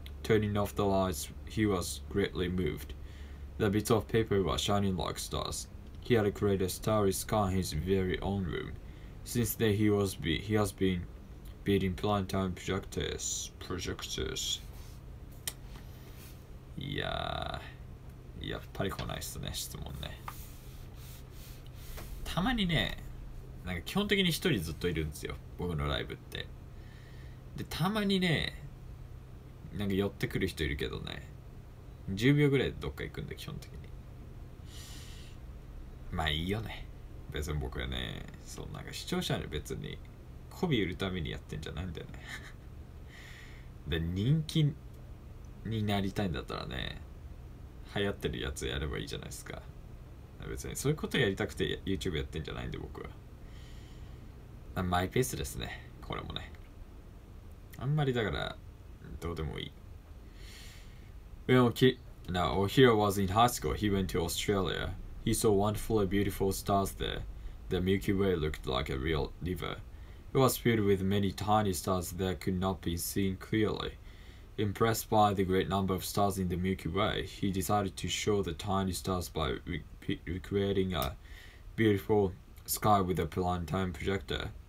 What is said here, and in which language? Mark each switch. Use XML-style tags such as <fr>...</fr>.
<en>Turning off the lights, he was greatly moved. The bits of paper were shining like stars. He had created a starry sky in his very own room. Since then he has been building planetarium projectors.</en> <ja>いやー、やっぱり来ないっすね、質問ね。たまにね、なんか基本的に一人ずっといるんですよ、僕のライブって。で、たまにね、なんか寄ってくる人いるけどね、10秒ぐらいでどっか行くんで、基本的に。まあいいよね。別に僕はね、なんか視聴者に別に媚び売るためにやってんじゃないんだよね。で、人気になりたいんだったらね、流行ってるやつやればいいじゃないですか。別にそういうことやりたくて YouTube やってんじゃないんで、僕は。マイペースですね、これもね。あんまりだからどうでもいい。</ja> <en>Now, Ohiro was in high school. He went to Australia. He saw wonderful, beautiful stars there. The Milky Way looked like a real river. It was filled with many tiny stars that could not be seen clearly. Impressed by the great number of stars in the Milky Way, he decided to show the tiny stars by recreating a beautiful sky with a planetarium projector.</en>